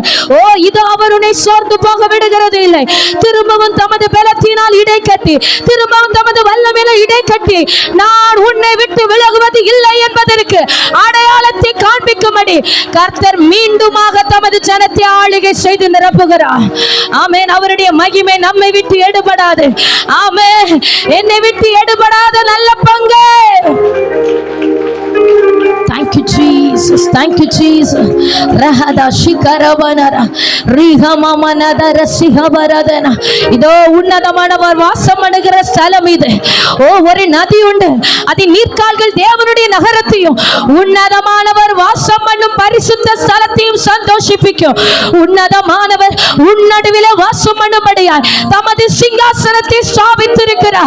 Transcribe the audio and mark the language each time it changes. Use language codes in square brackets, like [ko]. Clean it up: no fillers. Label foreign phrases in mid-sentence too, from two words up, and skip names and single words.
[ta] ஓ, இது அவருடைய சோர்ந்து போக விடுகிறது இல்லை. திரும்பவும் தமது பலத்தினால் இடை கட்டி, திரும்பவும் தமது வல்லமையில இடை கட்டி, நான் உன்னை விட்டு விலகுவது இல்லை என்பதற்கு அடையாளத்தை காண்பிக்கும்படி கர்த்தர் மீண்டுமாக தமது ஜனத்தை ஆளுகை செய்து நிரப்புகிறார். ஆமென். அவருடைய மகிமை நம்மை விட்டு எடுபடாது. ஆமென். என்னை விட்டு எடுபடாத நல்ல பங்கு. [en] Thank you Jesus, thank you Jesus. Rahada shikaravanara rihamamanathara sihabaradana. [ta] இதோ உன்னதமானவர் வாசம் பண்ணுகிற ஸ்தலம் இது. ஓ, ஒரு நதி உண்டு, அதின் நீர்க்கால்கள் தேவனுடைய நகரத்தையும் உன்னதமானவர் வாசம் பண்ணும் பரிசுத்த ஸ்தலத்தையும் சந்தோஷிப்பிக்கும். உன்னதமானவர் உன்னடுவிலே வாசம் பண்ணும்படியாய் தமது சிங்காசனத்தை ஸ்தாபித்திருக்கிறார்.